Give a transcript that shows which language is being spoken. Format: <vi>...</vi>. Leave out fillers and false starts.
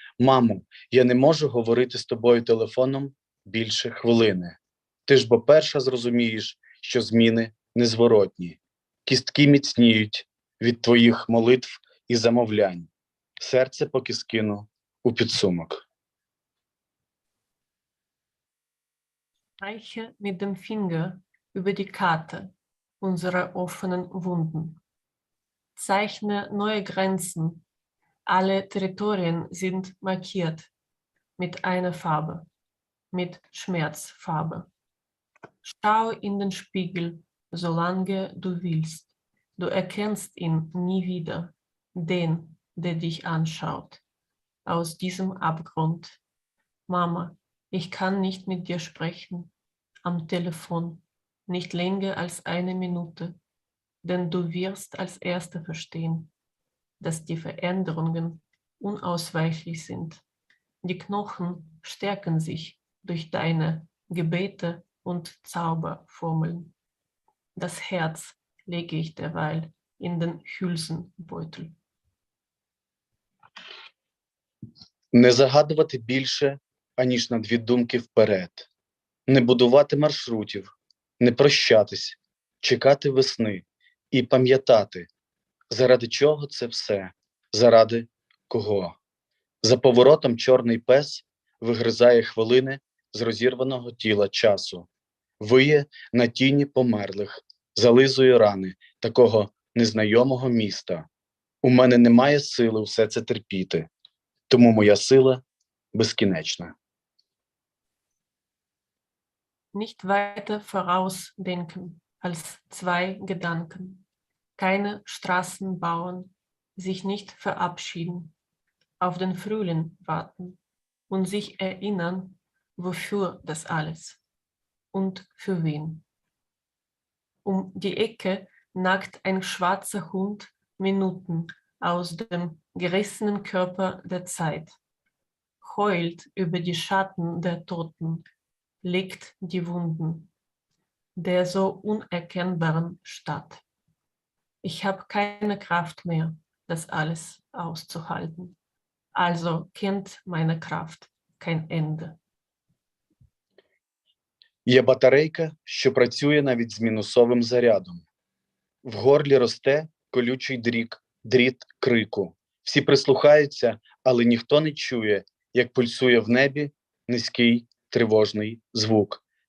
<uk>Мамо, я не можу говорити з тобою телефоном більше хвилини. Ти ж бо перша зрозумієш, що зміни незворотні. Кістки міцніють від твоїх молитв і замовлянь. Серце поки скину у підсумок.</uk> <de>Streiche mit dem Finger über die Karte unserer offenen Wunden. Zeichne neue Grenzen. Alle Territorien sind markiert mit einer Farbe, mit Schmerzfarbe. Schau in den Spiegel, solange du willst. Du erkennst ihn nie wieder, den, der dich anschaut. Aus diesem Abgrund. Mama, ich kann nicht mit dir sprechen, am Telefon, nicht länger als eine Minute, denn du wirst als Erster verstehen, dass die Veränderungen unausweichlich sind. Die Knochen stärken sich durch deine Gebete und Zauberformeln. Das Herz lege ich derweil in den Hülsenbeutel.</de> <uk>Не загадувати більше, аніж на 2 думки вперед. Не будувати маршрутів, не прощатись, чекати весни і пам'ятати, заради чого це все, заради кого. За поворотом чорний пес вигризає хвилини з розірваного тіла часу, виє на тіні померлих, зализує рани такого незнайомого міста. У мене немає сили все це терпіти, тому моя сила безкінечна.</uk> <de>Nicht weiter vorausdenken als 2 Gedanken. Keine Straßen bauen, sich nicht verabschieden, auf den Frühling warten und sich erinnern, wofür das alles und für wen. Um die Ecke nagt ein schwarzer Hund Minuten aus dem gerissenen Körper der Zeit, heult über die Schatten der Toten, leckt die Wunden der so unerkennbaren Stadt. Ich habe keine Kraft mehr, das alles auszuhalten. Also kennt meine Kraft kein Ende.</de> <uk>Є батарейка, що працює навіть з мінусовим зарядом. В горлі росте колючий дріт крику. Всі прислухаються, але ніхто не чує, як пульсує в небі низький тривожний звук.</uk>